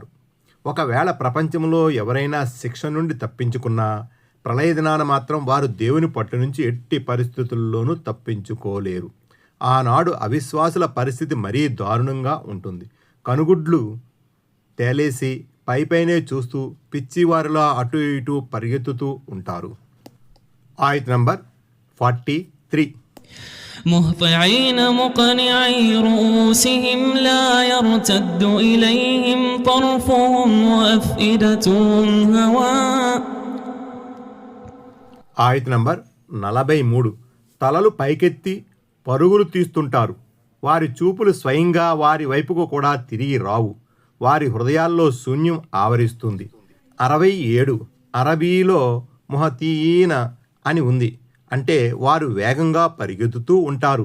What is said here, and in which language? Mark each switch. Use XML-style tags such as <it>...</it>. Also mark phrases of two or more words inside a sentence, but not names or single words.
<te>ఒకవేళ ప్రపంచంలో ఎవరైనా శిక్ష నుండి తప్పించుకున్నా ప్రళయదినాన మాత్రం వారు దేవుని పట్టు నుంచి ఎట్టి పరిస్థితుల్లోనూ తప్పించుకోలేరు. ఆనాడు అవిశ్వాసుల పరిస్థితి మరీ దారుణంగా ఉంటుంది. కనుగుడ్లు తేలేసి పైపైనే చూస్తూ పిచ్చివారిలా అటు ఇటు పరిగెత్తుతూ ఉంటారు. ఆయత్ నంబర్ 43.</te> <ar>مهطعين مقنعي رؤوسهم لا يرتد إليهم طرفهم وأفئدتهم هواء.</ar> <te>ఆయత్ నంబర్ 43. తలలు పైకెత్తి పరుగులు తీస్తుంటారు. వారి చూపులు స్వయంగా వారి వైపుకు కూడా తిరిగి రావు. వారి హృదయాల్లో శూన్యం ఆవరిస్తుంది. 67. అరబీలో ముహతీన అని ఉంది, అంటే వారు వేగంగా పరిగెత్తుతూ ఉంటారు.</te>